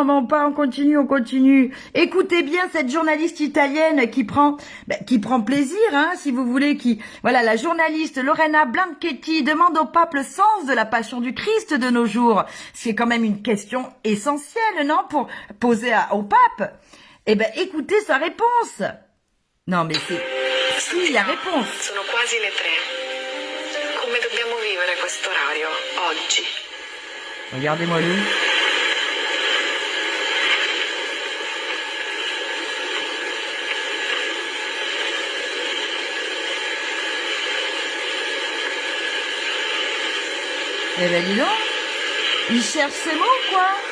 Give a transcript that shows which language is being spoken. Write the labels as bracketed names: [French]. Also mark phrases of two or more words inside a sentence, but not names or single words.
[French] Bon, on continue, on continue. Écoutez bien cette journaliste italienne qui prend plaisir, hein, si vous voulez, voilà, la journaliste Lorena Blanchetti demande au pape le sens de la passion du Christ de nos jours. C'est quand même une question essentielle, non, pour poser au pape. Eh ben, écoutez sa réponse. Non, mais c'est... Si, la réponse. [Italian] Sono quasi le 3. Come dobbiamo vivere quest'orario oggi? [French] Regardez-moi lui. Eh ben dis donc, il cherche ses mots, quoi.